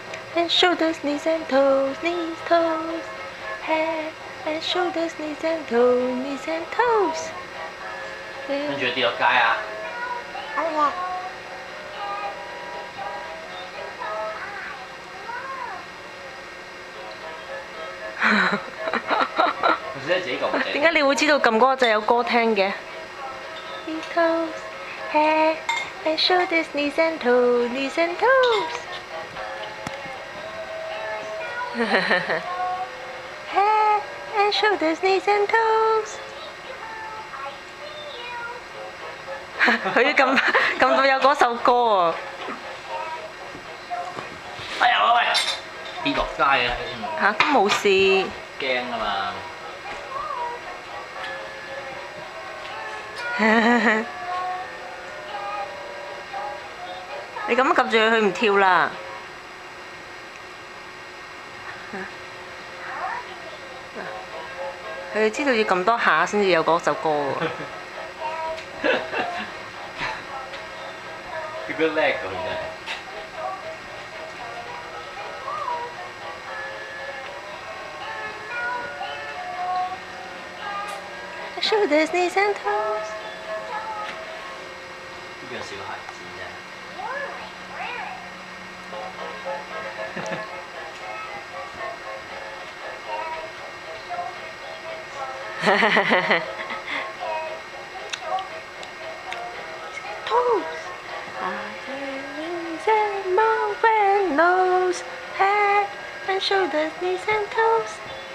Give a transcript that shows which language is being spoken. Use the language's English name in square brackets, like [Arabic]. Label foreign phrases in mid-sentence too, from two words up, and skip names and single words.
[English] and shoulders, knees and toes, knees, toes. Head and shoulders, knees and toes, knees and toes. [Cantonese] 跟住跌落街啊！佢識得自己撳掣。點解你會知道撳嗰個掣有歌聽嘅 ？ [English] Knees, toes, head and shoulders, knees and toes, knees and toes. Head and shoulders, knees and toes. [Cantonese] 佢撳到有嗰首歌喎。哎呀喂！跌落街啊！嚇都冇事。驚啊嘛！你咁撳住佢唔跳啦。佢知道要撳多下先至有嗰首歌喎。佢都叻㗎，佢真係。 [English] Shoulders, knees and toes. [Cantonese] 呢個小孩子 [English] Toes. Eyes and mouth and nose, head and shoulders, knees and toes.